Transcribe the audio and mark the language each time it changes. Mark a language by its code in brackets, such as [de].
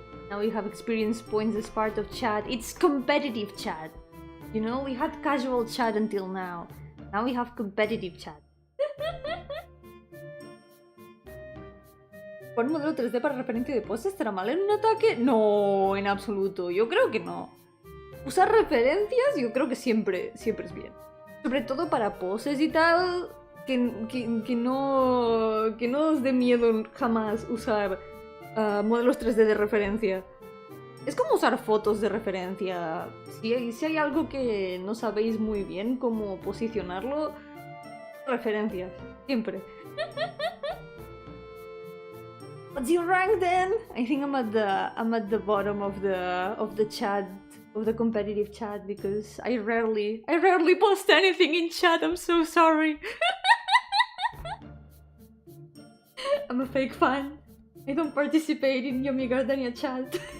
[en] Now we have experience points as part of chat. It's competitive chat. You know, we had casual chat until now. Now we have competitive chat. [es] ¿Poner modelo 3D para referencia de poses estará mal en un ataque? No, en absoluto. Yo creo que no. Usar referencias yo creo que siempre es bien. Sobre todo para poses y tal, que no os dé miedo jamás usar modelos 3D de referencia. Es como usar fotos de referencia. Si hay algo que no sabéis muy bien cómo posicionarlo, referencias, siempre. [en] What's your rank then? I think I'm at the bottom of the chat, of the competitive chat, because I rarely post anything in chat. I'm so sorry. I'm a fake fan. I don't participate in Yomi Gardenia chat.